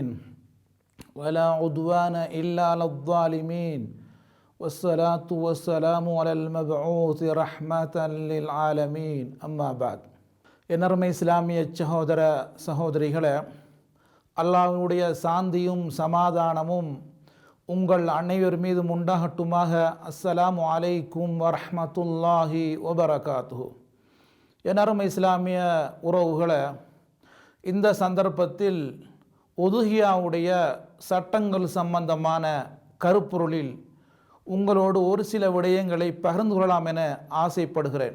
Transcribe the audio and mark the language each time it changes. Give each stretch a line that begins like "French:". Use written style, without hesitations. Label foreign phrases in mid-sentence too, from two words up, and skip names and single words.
Arabic: ولا عدوان إلا على الظالمين والصلاة والسلام على المبعوث رحمة للعالمين أما بعد
Tamil: என்னர்மை இஸ்லாமிய சகோதர சகோதரிகளே, அல்லாஹ்வுடைய சாந்தியும் சமாதானமும் உங்கள் அனைவர் மீதும் உண்டாகட்டுமாக.
Arabic: السلام عليكم ورحمة الله وبركاته.
Tamil: எனர்மை இஸ்லாமிய உறவுகளை, இந்த சந்தர்ப்பத்தில் உதுஹியாவுடைய சட்டங்கள் சம்பந்தமான கருப்பொருளில் உங்களோடு ஒரு சில விடயங்களை பகிர்ந்து கொள்ளலாம் என ஆசைப்படுகிறேன்.